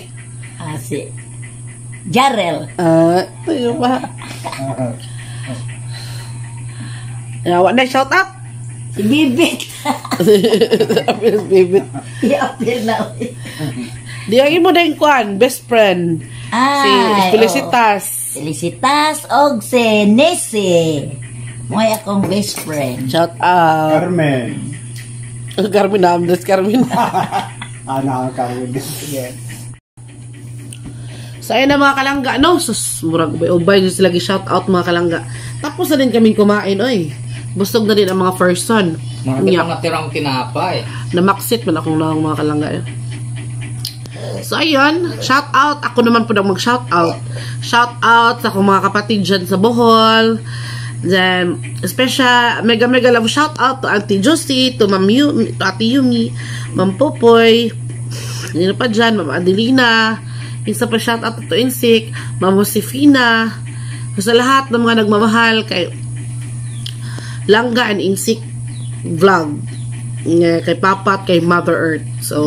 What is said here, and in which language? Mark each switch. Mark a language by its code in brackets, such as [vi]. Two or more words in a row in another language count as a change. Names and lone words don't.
[tl] si Jarel, Ito yung ba? Yawa na, [en] shout out. [tl] si Bibit. Bibit. I-appear na. [ceb] Diyan mo din kuan, [en] best friend. [ceb] Si Felicitas. Felicitas og si Nisi. Mo'y akong best friend. [en] Shout out. [tl] Carmen. Carmen na, Andres Carmen. Anak Carmen. So ayun na mga kalangga, no? [ceb] Sus, murag ubay sila [en] shout out [ceb] mga kalangga. [tl] Tapos na din kaming kumain, oy. Busog na din ang mga person. Mga tirang tinapay. [ceb] Namaksit man akong lang mga kalangga. [tl] So ayun, [en] shout out. [tl] Ako naman po na mag- [en] shout out. [tl] Shout out sa akong mga kapatid dyan sa Bohol. [en] Then, special, mega love shout out to Auntie Josie, to Ma'am Yumi, to Ate Yumi, Ma'am Popoy, yun pa dyan, Ma'am Adelina, isa pa shout out to Insik, Ma'am Josefina, [tl] sa lahat ng mga nagmamahal kay Langga and Insik vlog, kay Papa at kay [en] Mother Earth. So,